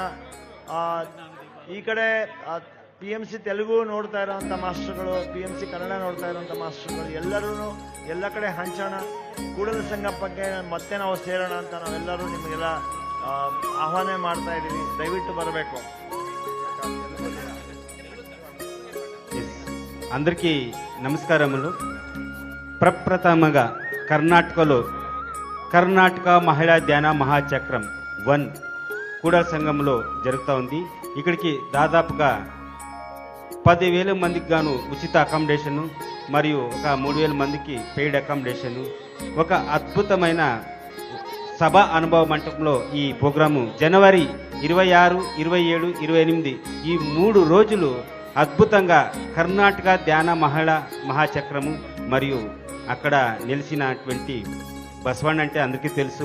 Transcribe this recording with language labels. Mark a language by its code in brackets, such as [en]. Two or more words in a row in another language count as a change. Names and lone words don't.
[kn] ಈ ಕಡೆ PMC ತೆಲುಗು ನೋಡ್ತಾ ಇರೋವಂಥ ಮಾಸ್ಟರ್ಗಳು, PMC ಕನ್ನಡ ನೋಡ್ತಾ ಇರೋವಂಥ ಮಾಸ್ಟರ್ಗಳು ಎಲ್ಲರೂ ಎಲ್ಲ ಕಡೆ ಹಂಚೋಣ. ಕೂಡಲ ಸಂಗಮ ಬಗ್ಗೆ ಮತ್ತೆ ನಾವು ಸೇರೋಣ ಅಂತ ನಾವೆಲ್ಲರೂ ನಿಮಗೆಲ್ಲ ಆಹ್ವಾನ ಮಾಡ್ತಾ ಇದ್ದೀವಿ. ದಯವಿಟ್ಟು ಬರಬೇಕು. [te] అందరికీ నమస్కారములు. ప్రప్రథమగా కర్ణాటకలో కర్ణాటక మహిళా ధ్యాన మహాచక్రం 1 కూడల సంఘంలో జరుగుతూ ఉంది. ఇక్కడికి దాదాపుగా 10,000 మందికి గాను ఉచిత అకామిడేషను మరియు ఒక 3,000 మందికి పెయిడ్ అకామిడేషను, ఒక అద్భుతమైన సభ అనుభవ మంటపంలో ఈ ప్రోగ్రాము జనవరి 26, 27, 28 ఈ 3 రోజులు అద్భుతంగా కర్ణాటక ధ్యాన మహిళా మహాచక్రము మరియు అక్కడ నిలిచినటువంటి బసవಣ್ణ అంటే అందరికీ తెలుసు.